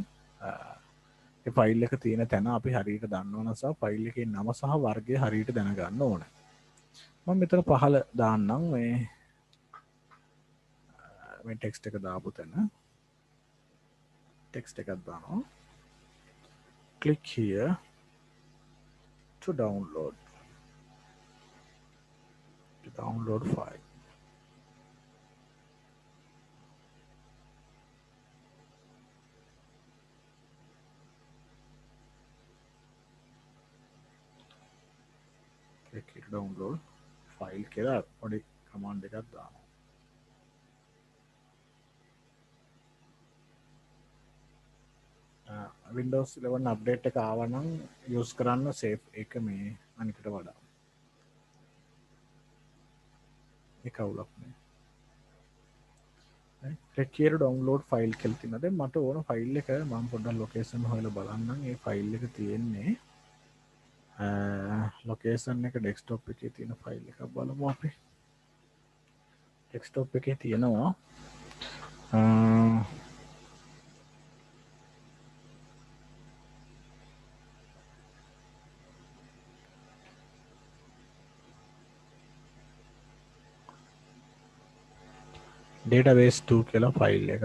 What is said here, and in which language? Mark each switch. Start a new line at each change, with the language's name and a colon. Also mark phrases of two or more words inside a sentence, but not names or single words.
Sinhala: ඒ ෆයිල් එක තියෙන තැන අපි හරියට දන්නව නිසා ෆයිල් එකේ නම සහ වර්ගය හරියට දැනගන්න ඕනේ. මම මෙතන පහළ දාන්නම් මේ ටෙක්ස්ට් එක දාපු තැන. ටෙක්ස්ට් එකක් දානවා.
English: click here to download file. click here to download file
Sinhala: කියලා පොඩි කමාන්ඩ් එකක් දානවා. Windows 11 අප්ඩේට් එක ආව නම් යූස් කරන්න සේෆ් එක මේ අනිකට වඩා. ඒක අවුලක් නෑ.
English: click here to download file
Sinhala: කියලා තියෙනවා. දැන් මට ඕන ෆයිල් එක මම පොඩ්ඩක් ලොකේෂන් හොයලා බලන්නම්. ඒ ෆයිල් එක තියෙන්නේ ලොකේෂන් එක ඩෙස්ක්ටොප් එකේ තියෙන ෆයිල් එකක් බලමු අපි. ඩෙස්ක්ටොප් එකේ තියෙනවා database 2 කියලා ෆයිල් එක.